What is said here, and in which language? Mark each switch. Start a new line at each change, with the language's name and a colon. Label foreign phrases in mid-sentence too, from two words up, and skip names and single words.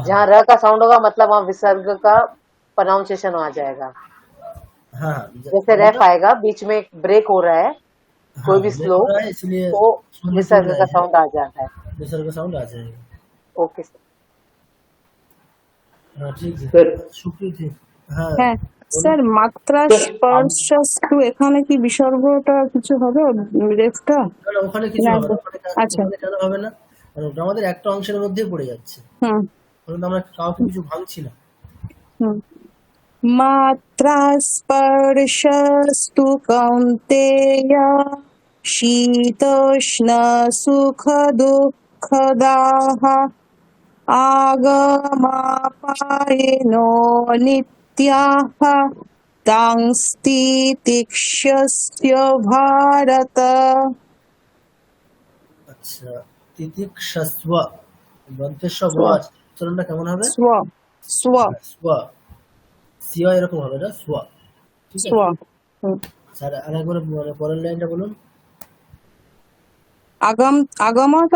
Hindi: जहाँ र का साउंड होगा मतलब वहाँ विसर्ग का प्रोनाउंसिएशन आ जाएगा। हाँ हाँ जैसे रेफ मतलब आएगा, बीच में एक ब्रेक हो रहा है, कोई हाँ भी ब्रेक स्लो, हो रहा है इसलिए तो संधि टूट विसर्ग रहा का है, साउंड आ जाता है। विसर्ग का साउंड आ जाएगा।
English: okay sir.
Hindi: हाँ ठीक है,
Bangla: স্যার
Hindi: शुक्रिया थी। हाँ
Bangla: হ্যাঁ
Hindi: बोलो।
Bangla: স্যার,
Sanskrit: मात्रा स्पर्शस्तु
Bangla: এখানে কি বিসর্গটা কিছু হবে, রেফটা? না না ওখানে কিছু না, হবে না, ওখানে আচ্ছা, ওখানে কেন হবে না, কারণ ওটা আমাদের একটা অংশের মধ্যেই পড়ে যাচ্ছে, হুম কারণ আমরা কাউকে কিছু ভাঙছি না। হুম
Sanskrit: मात्रा स्पर्शस्तु कौन्तेय शीतोष्ण सुखदुःखदाः आगमापायिनो नित्याः तांस्तितिक्षस्य भारत।
Bangla: আচ্ছা,
Sanskrit: तितिक्षस्व दन्तेस्व ब स्व
Bangla: আছে, উচ্চারণটা কেমন হবে?
Sanskrit: स्व स्व
Bangla: স্ব, সিয়া এরকম হবে না, স্ব। ঠিক
Sanskrit: स्व
Bangla: আছে স্যার, আরেকবার মানে পরের লাইনটা বলুন।
Sanskrit: আগমতা